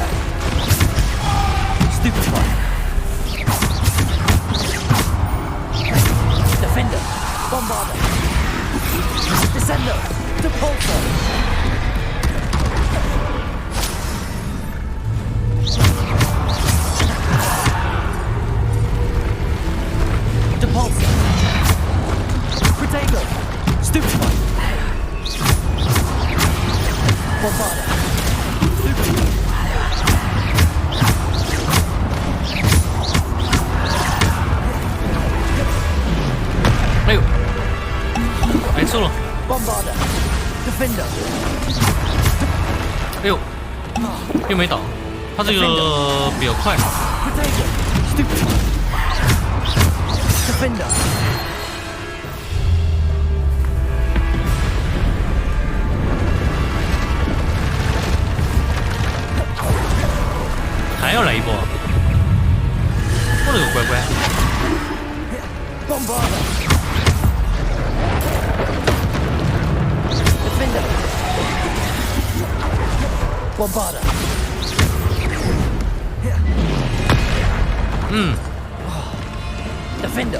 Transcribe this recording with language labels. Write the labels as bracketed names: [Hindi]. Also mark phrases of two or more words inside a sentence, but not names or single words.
[English] Stupefy. Defender. Bombarda. Descender. Deporter. Deporter. Protego. Stupefy. Bombarda. Solo. Bombarda. Defender. [Chinese] 哎呦，又没倒，他这个比较快。 [English] Defender. [Chinese] 还要来一波，我勒个乖乖！ [English] Bombarda. Defender. Bombarda. Defender.